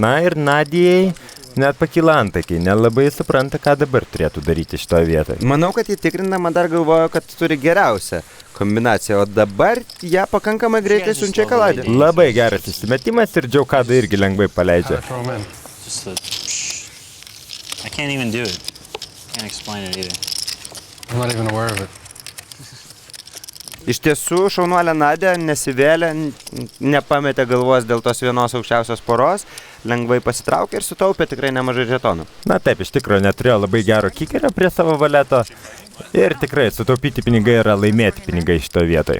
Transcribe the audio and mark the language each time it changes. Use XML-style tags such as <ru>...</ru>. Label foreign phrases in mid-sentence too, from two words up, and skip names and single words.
<lt>Na ir Nadijai net pakyla antakiai, nelabai supranta, ką dabar turėtų daryti šitoje vietoje. Manau, kad jį tikrindama dar galvojo, kad turi geriausią kombinaciją, o dabar ją pakankamai greitai siunčia į kaladį. Labai geras įsimetimas ir Joe Cada irgi lengvai paleidžia.</lt> <en>Throw him in. Just the... I can't even do it. Can't explain it either. I'm not even aware of it.</en> <lt>Iš tiesų, šaunuolė Nadija nesivėlė, nepametė galvos dėl tos vienos aukščiausios poros, lengvai pasitraukė ir sutaupė tikrai nemažai žetonų. Na taip, iš tikrųjų neturėjo labai gero kikerio prie savo valeto ir tikrai sutaupyti pinigai yra laimėti pinigai šitoje vietoje.</lt>